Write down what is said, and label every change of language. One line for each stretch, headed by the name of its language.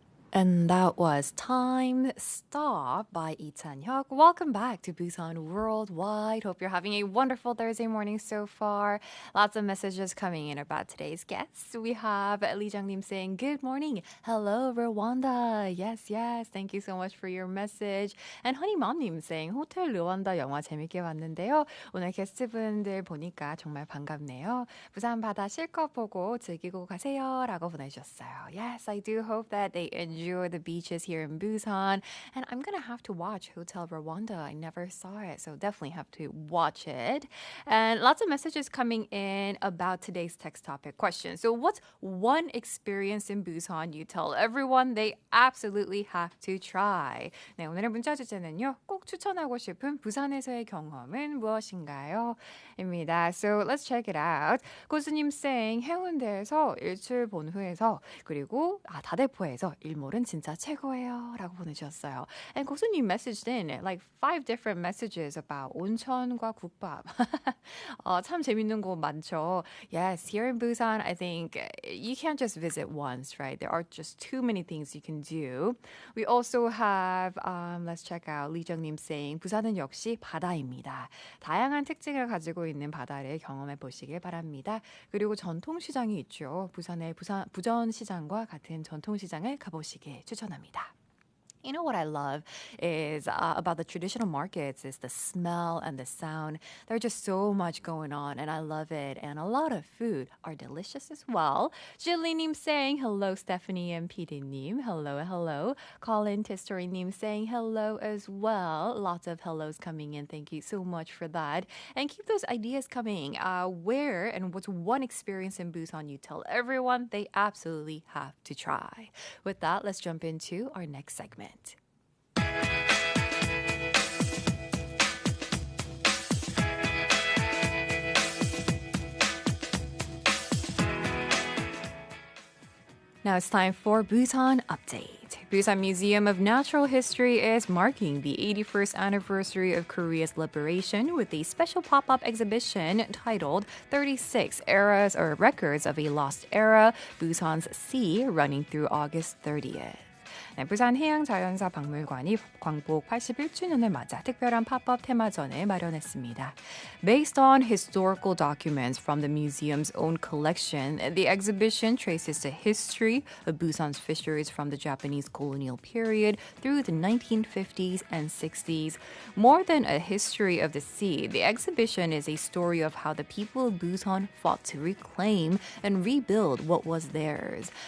English: And that was Time Stop by Lee Chan-hyuk. Welcome back to Busan Worldwide. Hope you're having a wonderful Thursday morning so far. Lots of messages coming in about today's guests. We have Lee Jung-nim saying, good morning. Hello, Rwanda. Yes, yes. Thank you so much for your message. And
Korean: 허니맘님
English: saying,
Korean: 호텔 르완다 영화 재밌게 봤는데요. 오늘 게스트분들 보니까 정말 반갑네요. 부산 바다 실컷 보고 즐기고 가세요. 라고 보내주셨어요.
English: Yes, I do hope that they enjoy the beaches here in Busan. And I'm going to have to watch Hotel Rwanda. I never saw it, so definitely have to watch it. And lots of messages coming in about today's text topic question. So what's one experience in Busan you tell everyone they absolutely have to try?
Korean: 네, 오늘의 문자 주제는요. 꼭 추천하고 싶은 부산에서의 경험은 무엇인가요? 입니다.
English: So let's check it out.
Korean: 고수님
English: saying
Korean: 해운대에서 일출 본 후에서 그리고 다대포에서 일몰은 진짜 최고예요 라고 보내주셨어요.
English: And 고수님 messaged in like 5 different messages about 온천과 국밥.
Korean: 참 재밌는 곳 많죠.
English: Yes, here in Busan, I think you can't just visit once, right? There are just too many things you can do. We also have, let's check out Lee Jung-nim saying
Korean: 부산은 역시 바다입니다. 다양한 특징을 가지고 있는 바다를 경험해 보시길 바랍니다. 그리고 전통시장이 있죠. 부산의 부전시장과 같은 전통시장을 가보시길 추천합니다.
English: You know what I love is about the traditional markets is the smell and the sound. There's just so much going on and I love it. And a lot of food are delicious as well. Julie-님 saying hello, Stephanie and PD-님. Hello, hello. Colin Tistory-님 saying hello as well. Lots of hellos coming in. Thank you so much for that. And keep those ideas coming. Where and what's one experience in Busan you tell everyone they absolutely have to try. With that, let's jump into our next segment. Now it's time for Busan Update. Busan Museum of Natural History is marking the 81st anniversary of Korea's liberation with a special pop-up exhibition titled 36 Eras or Records of a Lost Era, Busan's Sea, running through August 30th.
Korean: 네, 부산해양자연사박물관이 광복 81주년을 맞아 특별한 팝업 테마전을 마련했습니다.
English: Based on historical documents from the museum's own collection, the exhibition traces the history of Busan's fisheries from the Japanese colonial period through the 1950s and 60s. More than a history of the sea, the exhibition is a story of how the people of Busan fought to reclaim and rebuild what was theirs.